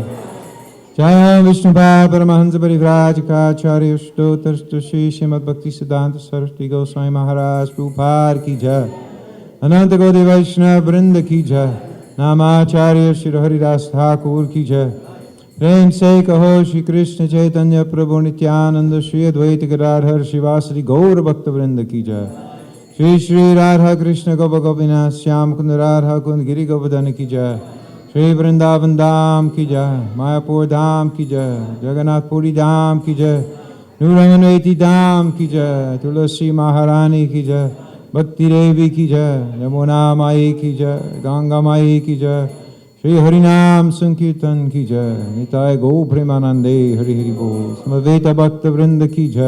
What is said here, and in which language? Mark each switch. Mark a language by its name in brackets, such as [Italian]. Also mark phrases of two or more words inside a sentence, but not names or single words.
[Hindi] Jaya Vishnupada Paramahansa Parivrajaka Acharya Stotar Shri Srimad Bhaktisiddhanta Saraswati Goswami Maharaj Prabhupada Ki Jai. Ananta Gaudiya Vaishnava Vrinda Ki Jai. Namacharya Shri Haridas Thakur Ki Jai. प्रेम से कहो श्री कृष्ण चैतन्य प्रभु नित्यानंद श्री अद्वैत गदाधर शिवासरि गौर भक्त वृंद की जय। श्री श्री राधा कृष्ण गोप गोपीनाथ श्याम कुंद राधा कुंद गिरि गोवर्धन की जय। श्री वृंदावन धाम की जय, मायापुर धाम की जय, जगन्नाथपुरी धाम की जय, नूरमनवेती धाम की जय, तुलसी महारानी की जय, भक्ति देवी की जय, यमुना माई की जय, गंगा माई की जय, श्री हरिनाम संकीर्तन की जय, निताय गौ प्रेमानंदे हरि हरि बोल, समवेत भक्त वृंद की जय।